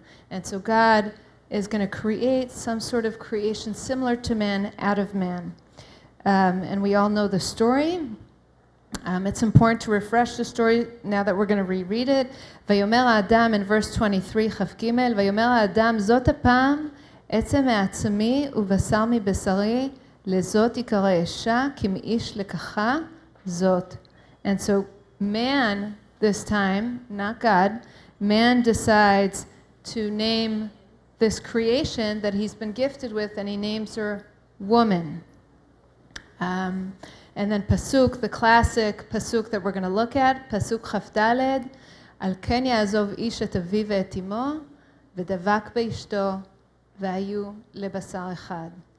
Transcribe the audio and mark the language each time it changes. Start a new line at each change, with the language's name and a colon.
English: And so God is going to create some sort of creation similar to man out of man. And we all know the story. It's important to refresh the story now that we're going to reread it.
Hebrew: ויאמר האדם
English: in verse 23,
Hebrew: כ"ג, ויאמר האדם זאת הפעם עצם מעצמי ובשר מבשרי לזאת יקרא אישה כי מאיש לקחה זאת.
English: And so man, this time, not God, man decides to name this creation that he's been gifted with, and he names her woman. And then pasuk, the classic pasuk that we're going to look at, pasuk chaf-daled,
Hebrew: על כן יעזוב איש את אביו ואת אמו, ודבק באשתו, והיו לבשר אחד.